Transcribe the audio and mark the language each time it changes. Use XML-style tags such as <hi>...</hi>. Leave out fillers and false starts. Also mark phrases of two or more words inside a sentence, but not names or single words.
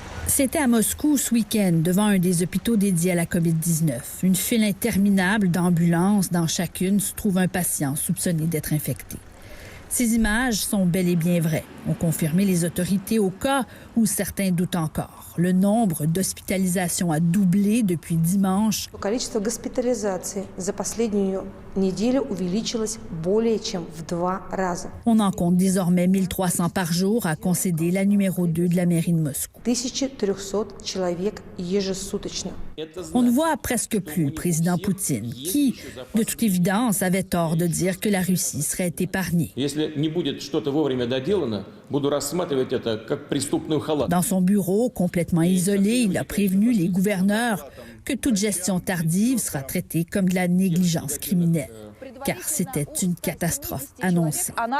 <fr>C'était à Moscou ce week-end, devant un des hôpitaux dédiés à la COVID-19. Une file interminable d'ambulances. Dans chacune se trouve un patient soupçonné d'être infecté. Ces images sont bel et bien vraies, ont confirmé les autorités au cas où certains doutent encore. Le nombre d'hospitalisations a doublé depuis dimanche.</fr> <ru>Количество госпитализаций за последнюю неделю увеличилось более чем в 2 раза.</ru> <fr>On en compte désormais 1300 par jour, a concédé la numéro 2 de la mairie de Moscou.</fr> <ru>1300 человек ежесуточно.</ru> <fr>On ne voit presque plus le président Poutine, qui, de toute évidence, avait tort de dire que la Russie serait épargnée. Dans son bureau, complètement isolé, il a prévenu les gouverneurs que toute gestion tardive sera traitée comme de la négligence criminelle, car c'était une catastrophe annoncée.</fr>